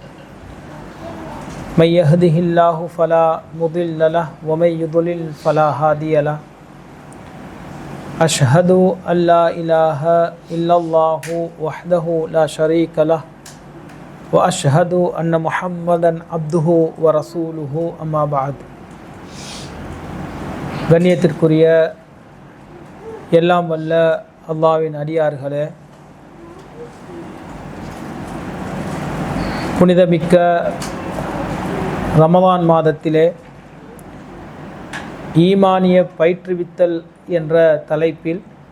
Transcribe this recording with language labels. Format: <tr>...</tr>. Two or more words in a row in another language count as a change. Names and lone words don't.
<ar>من يهده الله فلا مضل له ومن يضلل فلا هادي له. أشهد أن لا إله إلا الله وحده لا شريك له وأشهد أن محمدا عبده ورسوله أما بعد.</ar> <ta>கண்ணியத்திற்குரிய எல்லாம் வல்ல அல்லாஹ்வின் அடியார்களே, புனிதமிக்க ரமலான் மாதத்திலே ஈமானிய பயிற்றுவித்தல் என்ற தலைப்பில்</ta>